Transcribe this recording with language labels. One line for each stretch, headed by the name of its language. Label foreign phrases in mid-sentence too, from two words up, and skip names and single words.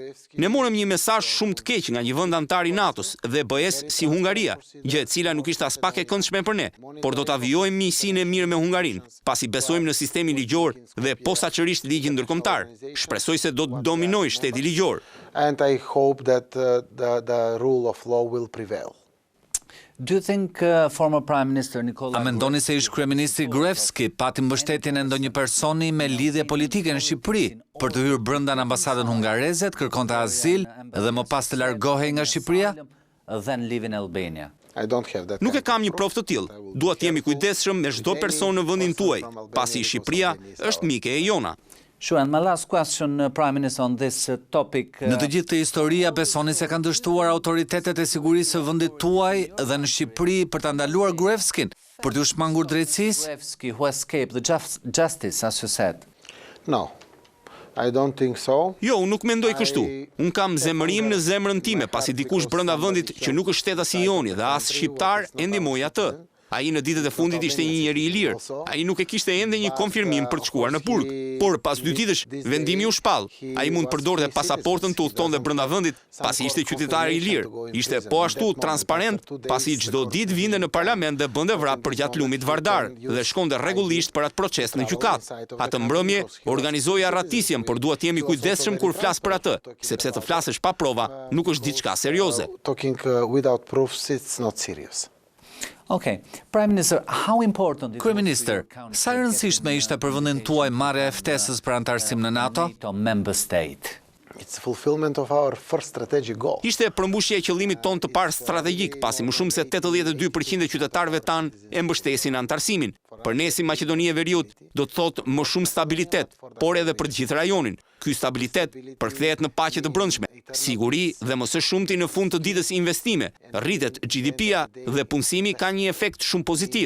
Albanian: Ne morëm një mesazh shumë të keq nga një vend antar i NATO-s dhe BE-s si Hungaria, gjë e cila nuk ishte as pak e këndshme për ne, por do ta vijojmë miqësinë e mirë me Hungarinë, pasi besojmë në sistemin ligjor dhe posaçërisht ligjin ndërkombëtar. Shpresoj se do të dominojë shteti ligjor.
English: And I hope that the rule of law will prevail. Do you think former Prime Minister Nikola
Albanian: A mendoni se ish kryeministri Gruevski pati mbështetjen e ndonjë personi me lidhje politike në Shqipëri për të hyrë brenda në ambasadën hungareze, të kërkonte azil dhe më pas të largohej nga Shqipëria?
English: then live in Albania? I don't have that.
Albanian: Nuk e kam një provë të tillë. Dua të jemi kujdesshëm me çdo person në vendin tuaj, pasi Shqipëria është mike e jona.
English: Sure, and my last question, Prime Minister, on this topic.
Albanian: Në të gjithë të historia, besoni se kanë dështuar autoritetet e sigurisë së vendit tuaj dhe në Shqipëri për ta ndaluar Gruevskin, për t'u shmangur drejtësisë?
English: Gruevski, who escaped the justice, as you said. No, I don't think so.
Albanian: Jo, unë nuk mendoj kështu. Unë kam zemërim në zemrën time, pasi dikush brenda vendit që nuk është shteta si joni dhe as shqiptar e ndihmoi atë. Ai në ditët e fundit ishte një njeri i lirë. Ai nuk e kishte ende një konfirmim për të shkuar në burg. Por pas 2 ditësh vendimi u shpall. Ai mund të përdorte pasaportën të udhtonte brenda vendit, pasi ishte qytetar i lirë. Ishte po ashtu transparent, pasi çdo ditë vinte në parlament dhe bënte vrap për gjatë lumit Vardar dhe shkonte rregullisht për atë proces në gjykat. Atë mbrëmje organizoi arratisjen, por duhet të jemi kujdesshëm kur flas për atë, sepse të flasësh pa prova nuk është diçka serioze.
English: Talking without proofs, it's not serious. Okay, Prime Minister, how important is
Albanian: Kryeministër, sa e rëndësishme ishte për vendin tuaj marrja e ftesës për antarësim në NATO?
English: NATO member state? It's fulfillment of our first strategic goal.
Albanian: Ishte përmbushje e qëllimit ton të parë strategjik, pasi më shumë se 82% e qytetarëve tan e mbështesin antarësimin. Për ne si Maqedoni e Veriut do të thotë më shumë stabilitet, por edhe për të gjithë rajonin. Ky stabilitet përkthehet në paqe të brendshme, siguri dhe më së shumti në fund të ditës investime, rritet GDP-ja dhe punësimi ka një efekt shumë pozitiv.